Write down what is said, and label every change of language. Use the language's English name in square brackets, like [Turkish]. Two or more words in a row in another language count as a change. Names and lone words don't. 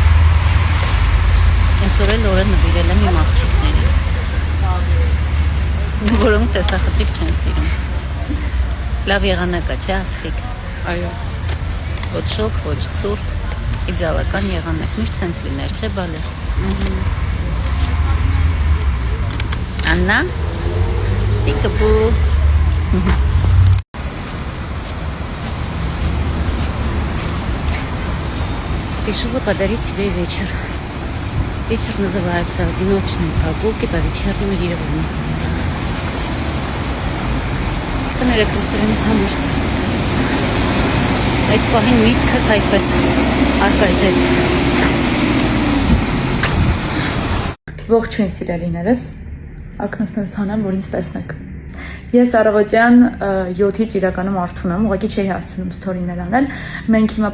[Armenian] Այսօր էլ օրը նվիրել եմ իմ աղջիկներին, որոնք տեսախցիկ չեն սիրում։ Լավ եղանակա, չէ աստղիկ։ Այո։ Ոչ շոգ, ոչ ցուրտ, իդեալական եղանակ, միշտ սենց լիներ, չէ բալես։ Աննա, պիկապու։ [Russian] Решила подарить себе вечер. Вечер называется «Одиночные прогулки по вечернему Еревану». [Armenian] Կներեք ռուսերենից համար այդ պահին միտքս այդպես արկայծեց։ Ողջույն սիրելիներս, ակնասնես հանեմ, որ ինձ տեսնեք։ Ես առավոտյան 7-ից իրականում արթուն եմ, ուղղակի չէի հասցնում սթորիներ անել։ Մենք հիմա